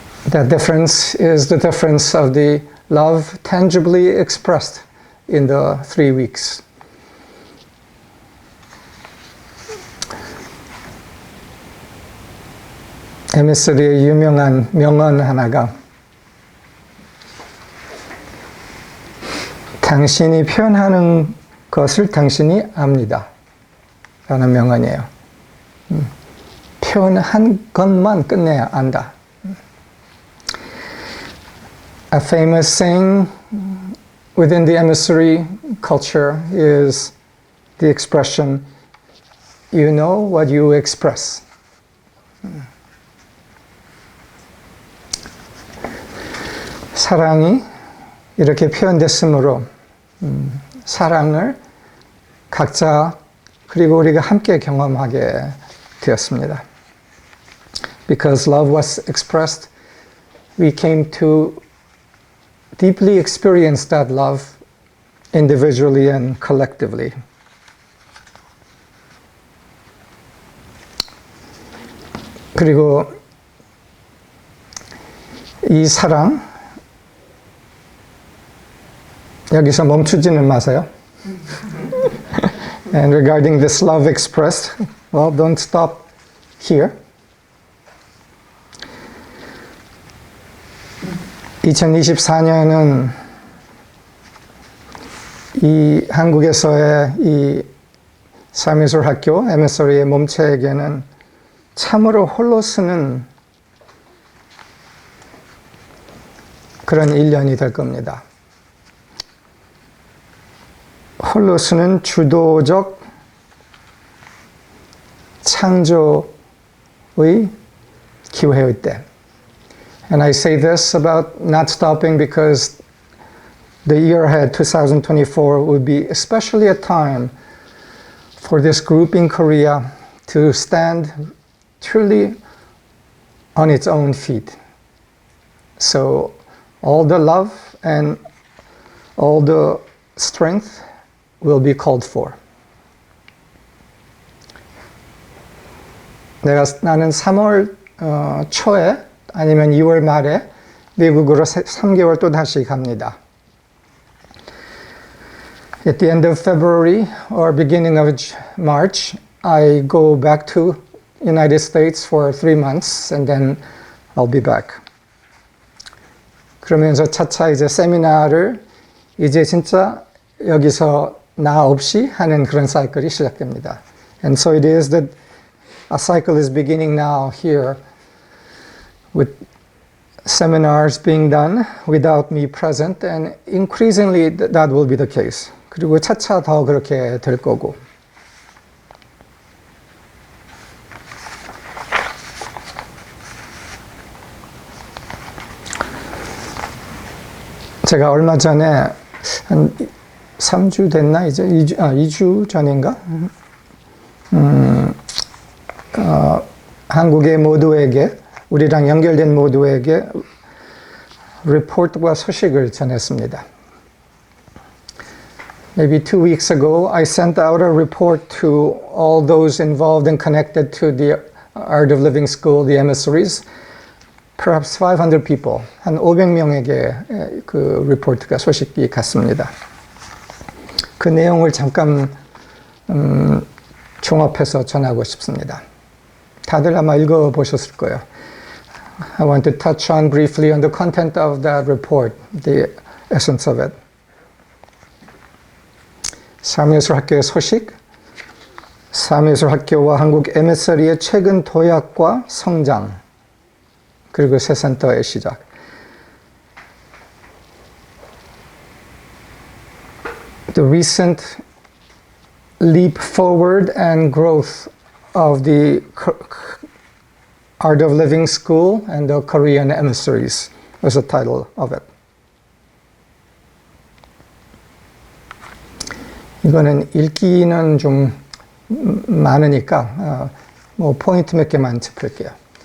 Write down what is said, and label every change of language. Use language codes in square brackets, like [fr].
[en] That difference is the difference of the love tangibly expressed in the 3 weeks. [ko] 에미스리의 유명한 명언 하나가 당신이 표현하는 것을 당신이 압니다. 라는 명언이에요. 표현한 것만 끝내야 안다. [en] A famous saying within the emissary culture is the expression, you know what you express. [ko] 사랑이 이렇게 표현됐으므로 사랑을 각자 그리고 우리가 함께 경험하게 되었습니다. [en] Because love was expressed, we came to deeply experience that love individually and collectively. [ko] 그리고 이 사랑, 여기서 멈추지는 마세요. [en] And regarding this love expressed, well, don't stop here. [ko] 2024년은 이 한국에서의 이 사미술학교 에미서리의 몸체에게는 참으로 홀로 쓰는 그런 1년이 될 겁니다. 홀로 쓰는 주도적 창조의 기회의 때. [en] And I say this about not stopping because the year ahead, 2024, would be especially a time for this group in Korea to stand truly on its own feet. So all the love and all the strength will be called for. [ko] 나는 3월 초에 아니면 2월 말에 미국으로 3개월 또 다시 갑니다. [en] At the end of February or beginning of March, I go back to United States for 3 months and then I'll be back. [ko] 그러면서 차차 이제 세미나를 이제 진짜 여기서 나 없이 하는 그런 사이클이 시작됩니다. [en] And so it is that a cycle is beginning now here with seminars being done without me present, and increasingly that will be the case. [ko] 그리고 차차 더 그렇게 될 거고. 제가 얼마 전에 한 3주 됐나? 이제 2주 전인가? 한국의 모두에게, 우리랑 연결된 모두에게 리포트와 소식을 전했습니다. [en] Maybe 2 weeks ago, I sent out a report to all those involved and connected to the Art of Living School, the emissaries, perhaps 500 people, [ko] 한 500명에게 그 리포트가 소식이 갔습니다. 그 내용을 잠깐 종합해서 전하고 싶습니다. 다들 아마 읽어보셨을 거예요. [en] I want to touch on briefly on the content of that report, the essence of it. [ko] 삶예술학교의 소식, 삶예술학교와 한국 에미서리의 최근 도약과 성장, 그리고 새 센터의 시작. [en] The recent leap forward and growth of the Art of Living School and the Korean emissaries was the title of it. [ko] 이거는 읽기는 좀 많으니까 뭐 포인트 몇 개만 짚을게요.